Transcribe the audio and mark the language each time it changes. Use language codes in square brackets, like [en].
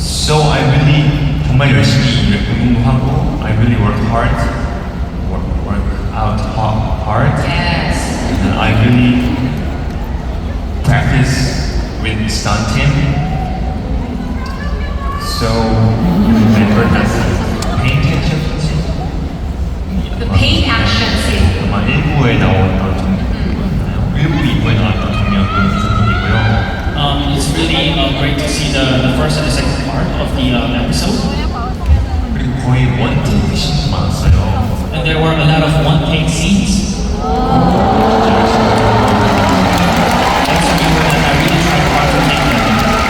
[en] So I really [ko] 정말 열심히 공부하고 [en] I really worked hard, work out hard. Yes. And I really practice with stunt team. So remember that paint action scene. The paint action scene. [ko] 아마 1부에 나왔던 장면, 1부, 2부에 나왔던 장면도 있었고요. [en] It's really great to see the first and the second part of the episode. [ko] 그리고 거의 원테이크 씬도 많았어요. [en] And there were a lot of one-take scenes. That's a number that I really tried hard to make them.